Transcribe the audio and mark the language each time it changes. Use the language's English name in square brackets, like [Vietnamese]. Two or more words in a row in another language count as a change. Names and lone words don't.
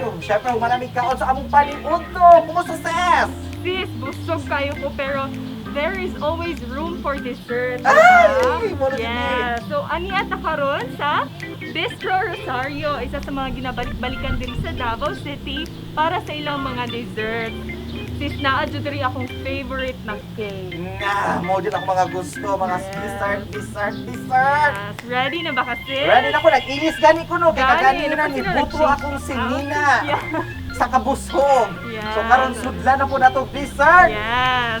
[Cebuano] syempre, malamig kaon sa among paningudto. Kumusta, sis? Sis, busog kayo ko pero [English] there is always room for dessert. [Cebuano] Ay! Wala [English] Yeah. [Cebuano] So, ani ata karon sa Bistro Rosario, isa sa mga ginabalik-balikan din sa Davao City para sa ilang mga dessert. Sis, naa-dyo diri akong favorite na cake. Mo din ako mga gusto, mga dessert. Yes. Ready na ba kasi? Ready na ko, nag-inis gani ko no, kaya Gani, ganina ni napasino, buto nag-shake. akong sinina [English] Yeah. [Cebuano] sa kabusog. [English] Yeah. [Cebuano] So karon sudlan na po na itong dessert. [English] Yes.